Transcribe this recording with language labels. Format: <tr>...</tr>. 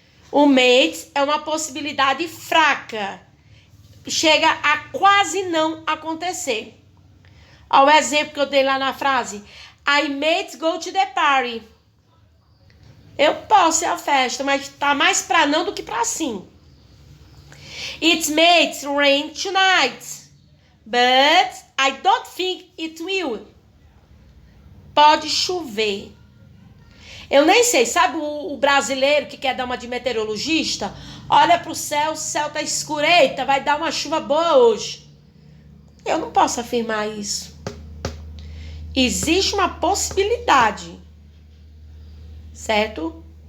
<pt>O may é uma possibilidade fraca. Chega a quase não acontecer. Olha o exemplo que eu dei lá na frase.</pt> <en>I may go to the party.</en> <pt>Eu posso ir à festa, mas tá mais pra não do que pra sim.</pt> <en>It may rain tonight, but I don't think it will.</en> <pt>Pode chover. Eu nem sei, sabe o brasileiro que quer dar uma de meteorologista? Olha pro céu, o céu tá escuro, eita, vai dar uma chuva boa hoje. Eu não posso afirmar isso. Existe uma possibilidade, certo?</pt>